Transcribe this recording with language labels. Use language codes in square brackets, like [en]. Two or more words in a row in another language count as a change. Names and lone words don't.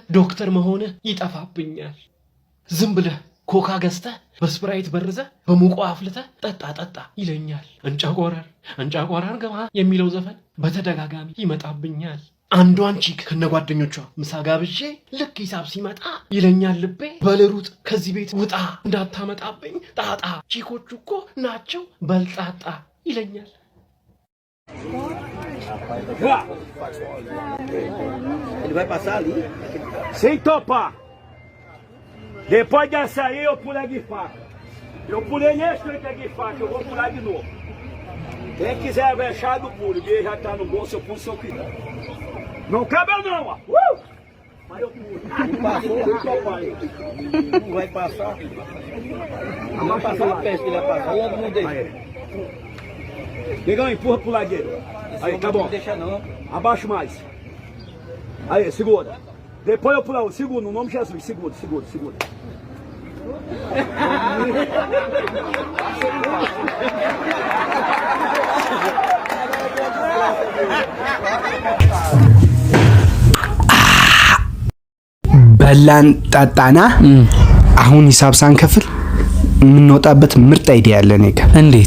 [am] ዶክተር መሆንህ ይጠፋብኛል። ዝም ብለህ ኮካ ገዝተህ በስፕራይት በርዘህ በሙቆ አፍልተህ ጠጣ ይለኛል። እንጫቆራር ገባ የሚለው ዘፈን በተደጋጋሚ ይመጣብኛል። አንዷን ቺክ ከነጓደኞቿ ምሳ ጋብዤ ልክ ሂሳብ ሲመጣ ይለኛል ልቤ፣ በልሩጥ ከዚህ ቤት ውጣ እንዳታመጣብኝ ጣጣ፣ ቺኮቹ እኮ ናቸው በልጣጣ ይለኛል። [pt] Ele vai passar ali. Sem topar. Depois dessa aí eu pulei de faca. Eu pulei nesse tranque de faca, eu vou pular de novo. Quem quiser achar do pulo, ele já tá no bolso, eu pulo se eu quiser. Não cabe não, ó. Mas eu pulo. Passou, não vai passar. Não vai passar a peste que ele vai passar, eu não deixo. Negão, empurra pro lagueiro. Aí, tá bom. Não deixa não. Abaixa mais. Aí, segura. Depois eu pulo, segura, no nome de Jesus, segura. [am] በላን ጣጣና አሁን ሂሳብ ሳንከፍል የምንወጣበት ምርጥ አይዲያ ያለ ነገር። እንዴት?